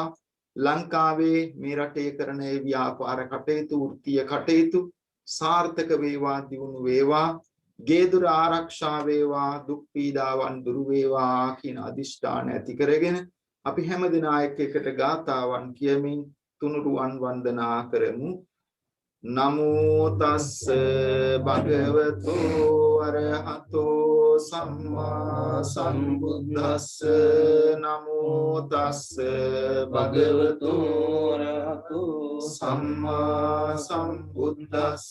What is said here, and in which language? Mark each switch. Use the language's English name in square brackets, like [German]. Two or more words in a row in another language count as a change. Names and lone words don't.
[Sinhala] ලංකාවේ මේ රටේ කරන ඒ ව්‍යාපාර කටයුතු වෘත්තීය කටයුතු සාර්ථක වේවා, දියුණු වේවා, ගේදුර ආරක්ෂා වේවා, දුක් පීඩාවන් දුරු වේවා කියන අදිෂ්ඨාන ඇති කරගෙන අපි හැම දෙනා එකට ගාථාවන් කියමින් තුනුරුවන් වන්දනා කරමු. [Pali] නමෝ තස්ස භගවතු අරහතෝ සම්මා සම්බුද්දස්ස. නමෝ තස්ස භගවතු අරහතෝ සම්මා සම්බුද්දස්ස.